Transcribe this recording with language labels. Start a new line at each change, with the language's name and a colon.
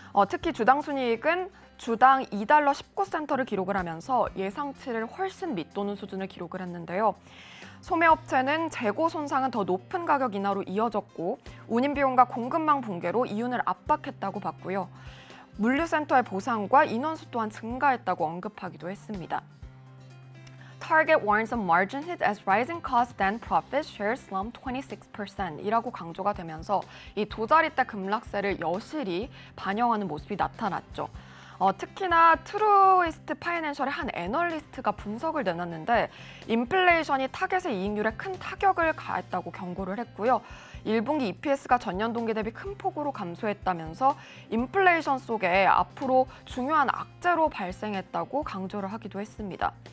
Korean: 특히 주당 순이익은 주당 2달러 19센터를 기록을 하면서 예상치를 훨씬 밑도는 수준을 기록을 했는데요. 소매업체는 재고 손상은 더 높은 가격 인하로 이어졌고 운임 비용과 공급망 붕괴로 이윤을 압박했다고 봤고요. 물류센터의 보상과 인원수 또한 증가했다고 언급하기도 했습니다.
English: Target warns of margin hit as rising costs then profit share slump 26%이라고
Korean: 강조가 되면서 이 두 자릿대 급락세를 여실히 반영하는 모습이 나타났죠. 특히나 트루이스트 파이낸셜의 한 애널리스트가 분석을 내놨는데 인플레이션이 타겟의 이익률에 큰 타격을 가했다고 경고를 했고요. 1분기 EPS가 전년 동기 대비 큰 폭으로 감소했다면서 인플레이션 속에 앞으로 중요한 악재로 발생했다고 강조를 하기도 했습니다.